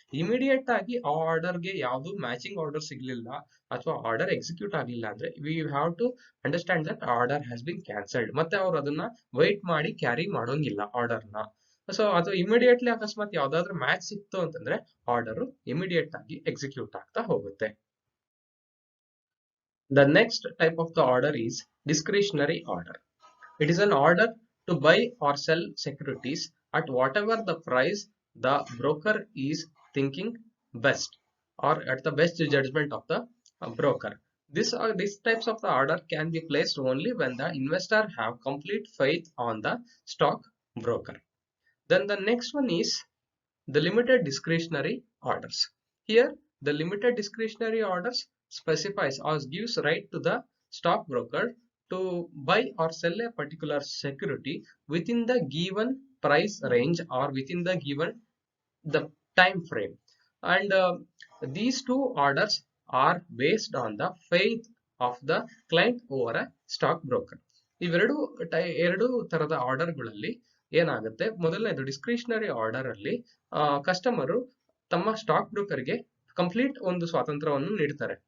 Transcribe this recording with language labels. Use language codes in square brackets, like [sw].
[kn] Immediate ಆಗಿ ಆ order ಗೆ ಯಾವ್ದು ಮ್ಯಾಚಿಂಗ್ ಆರ್ಡರ್ ಸಿಗ್ಲಿಲ್ಲ ಅಥವಾ ಆರ್ಡರ್ ಎಕ್ಸಿಕ್ಯೂಟ್ ಆಗ್ಲಿಲ್ಲ ಅಂದ್ರೆ [en] We have to understand that order has been cancelled. [kn] ಮತ್ತೆ ಅವ್ರು ಅದನ್ನ ವೈಟ್ ಮಾಡಿ ಕ್ಯಾರಿ ಮಾಡೋಂಗಿಲ್ಲ ಆರ್ಡರ್ ನ. ಸೊ ಅದು ಇಮಿಡಿಯೇಟ್ಲಿ ಅಕಸ್ಮಾತ್ ಯಾವ್ದಾದ್ರು ಮ್ಯಾಚ್ ಸಿಕ್ತು ಅಂತಂದ್ರೆ ಆರ್ಡರ್ ಇಮಿಡಿಯೇಟ್ ಆಗಿ ಎಕ್ಸಿಕ್ಯೂಟ್ ಆಗ್ತಾ ಹೋಗುತ್ತೆ. [en] The next type of the order is discretionary order. It is an order to buy or sell securities at whatever the price the broker is thinking best, or at the best judgment of the broker. These types of the order can be placed only when the investor have complete faith on the stock broker. Then the next one is the limited discretionary orders. Here the limited discretionary orders specifies or gives right to the stock broker to buy or sell a particular security within the given price range or within the given the time frame. And these two orders are based on the faith of the client over a stock broker. [kn] ಎರಡು ತರದ order ಗಳಲ್ಲಿ ಏನಾಗುತ್ತೆ, ಮೊದಲನೇದು discretionary order ಅಲ್ಲಿ customer ತಮ್ಮ stock ಬ್ರೋಕರ್ಗೆ complete ಒಂದು ಸ್ವಾತಂತ್ರ್ಯವನ್ನು ನೀಡ್ತಾರೆ.